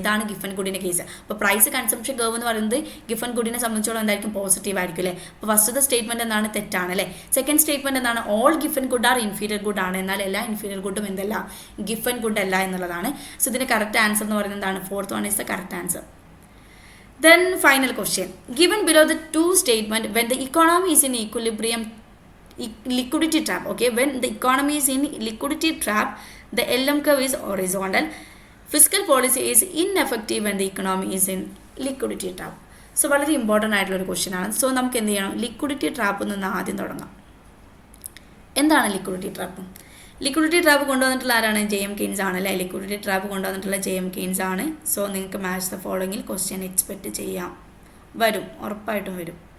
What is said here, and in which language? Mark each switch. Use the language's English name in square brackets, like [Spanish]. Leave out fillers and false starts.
[Malayalam] ഇതാണ് Giffen ഗുഡിൻ്റെ case. അപ്പോൾ price consumption curve എന്ന് പറയുന്നത് ഗിഫൻ ഗുഡിനെ സംബന്ധിച്ചോളം എന്തായിരിക്കും, പോസിറ്റീവ് ആയിരിക്കും അല്ലേ. അപ്പോൾ ഫസ്റ്റത്തെ സ്റ്റേറ്റ്മെൻറ്റ് എന്താണ്, തെറ്റാണ് അല്ലേ. സെക്കൻഡ് സ്റ്റേറ്റ്മെൻറ്റ് എന്താണ്, [English] all Giffen good are inferior good [Malayalam] ആണ്. എന്നാൽ എല്ലാ ഇൻഫീരിയർ ഗുഡും എന്തല്ല, ഗിഫൻ ഗുഡ് അല്ല എന്നുള്ളതാണ്. സോ ഇതിൻ്റെ കറക്റ്റ് ആൻസർ എന്ന് പറയുന്നത് എന്താണ്, [English] Fourth one is the correct answer. Then final question, given below the two statement, when the economy is in equilibrium, liquidity trap, okay, when the economy is in liquidity trap, the LM curve is horizontal, fiscal policy is ineffective when the economy is in liquidity trap. [Malayalam] So വളരെ important ആയിട്ടുള്ളൊരു question ആണ്. So നമുക്ക് എന്ത് ചെയ്യണം, liquidity ട്രാപ്പിൽ നിന്ന് ആദ്യം തുടങ്ങാം. എന്താണ് ലിക്വിഡിറ്റി ട്രാപ്പ്? ലിക്വിഡിറ്റി ട്രാപ്പ് കൊണ്ടുവന്നിട്ടുള്ള ആരാണ്, JM കെയ്ൻസ് ആണ് അല്ലേ. ലിക്വിഡിറ്റി ട്രാപ്പ് കൊണ്ടുവന്നിട്ടുള്ള JM കെയ്ൻസ് ആണ്. സോ നിങ്ങൾക്ക് മാച്ച് ദ ഫോളോയിങ്ങിൽ ക്വസ്റ്റ്യൻ എക്സ്പെക്റ്റ് ചെയ്യാം, വരും, ഉറപ്പായിട്ടും വരും.